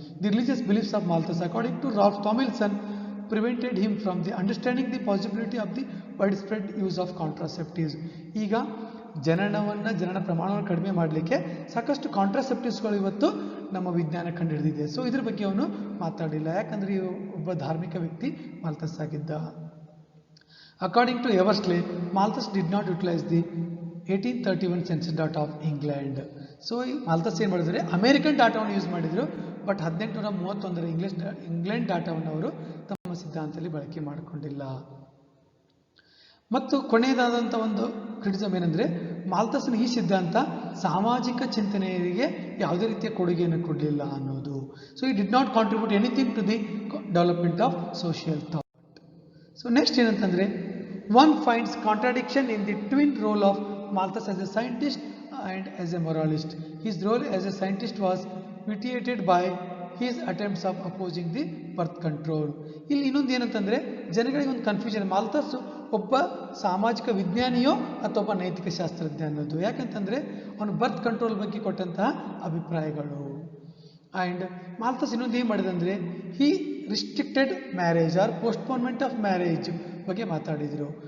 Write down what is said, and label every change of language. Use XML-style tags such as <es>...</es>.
<en>The religious beliefs of Malthus according to Ralph Thomlinson prevented him from the understanding the possibility of the widespread use of contraceptives.</en> <kn>ಈಗ ಜನನ ಪ್ರಮಾಣವನ್ನು ಕಡಿಮೆ ಮಾಡಲಿಕ್ಕೆ ಸಾಕಷ್ಟು ಕಾಂಟ್ರಾಸೆಪ್ಟಿವ್ಸ್ಗಳು ಇವತ್ತು ನಮ್ಮ ವಿಜ್ಞಾನ ಕಂಡುಹಿಡಿದಿದೆ. ಸೊ ಇದ್ರ ಬಗ್ಗೆ ಅವನು ಮಾತಾಡಲಿಲ್ಲ, ಯಾಕಂದರೆ ಒಬ್ಬ ಧಾರ್ಮಿಕ ವ್ಯಕ್ತಿ ಮಾಲ್ಥಸ್ ಆಗಿದ್ದ.</kn> <en>According to Eversley, Malthus did not utilise the 1831 census data of England.</en> <kn>So ಮಾಲ್ಥಸ್ ಏನು ಮಾಡಿದರೆ ಅಮೇರಿಕನ್ ಡಾಟಾವನ್ನು ಯೂಸ್ ಮಾಡಿದರು, ಬಟ್ 1831 ಇಂಗ್ಲೆಂಡ್ ಡಾಟಾವನ್ನು ಅವರು ತಮ್ಮ ಸಿದ್ಧಾಂತದಲ್ಲಿ ಬಳಕೆ ಮಾಡಿಕೊಂಡಿಲ್ಲ. ಮತ್ತು ಕೊನೆಯದಾದಂಥ ಒಂದು ಕ್ರಿಟಿಸಮ್ ಏನಂದರೆ ಮಾಲ್ಥಸ್ನ ಈ ಸಿದ್ಧಾಂತ ಸಾಮಾಜಿಕ ಚಿಂತನೆಯರಿಗೆ ಯಾವುದೇ ರೀತಿಯ ಕೊಡುಗೆಯನ್ನು ಕೊಡಲಿಲ್ಲ ಅನ್ನೋದು.</kn> <en>So ಈ did not contribute anything to the development of social thought. So next</en> <kn>ಏನಂತಂದರೆ</kn> <en>One finds contradiction in the twin role of Malthus as a scientist and as a moralist. His role as a scientist was vitiated by his attempts of opposing the birth control.</en> <kn>ಇಲ್ಲಿ ಇನ್ನೊಂದು ಏನಂತಂದರೆ ಜನಗಳಿಗೆ ಒಂದು confusion, ಮಾಲ್ಥಸ್ ಒಬ್ಬ ಸಾಮಾಜಿಕ ವಿಜ್ಞಾನಿಯೋ ಅಥವಾ ಒಬ್ಬ ನೈತಿಕ ಶಾಸ್ತ್ರಜ್ಞ ಅನ್ನೋದು. ಯಾಕಂತಂದರೆ ಅವನು ಬರ್ತ್ ಕಂಟ್ರೋಲ್ ಬಗ್ಗೆ ಕೊಟ್ಟಂತಹ ಅಭಿಪ್ರಾಯಗಳು.</kn> <en>and Malthus</en> <kn>ಇನ್ನೊಂದು ಏನು ಮಾಡಿದಂದರೆ</kn> <en>he restricted marriage or postponement of marriage</en> <kn>ಬಗ್ಗೆ ಮಾತಾಡಿದರು.</kn>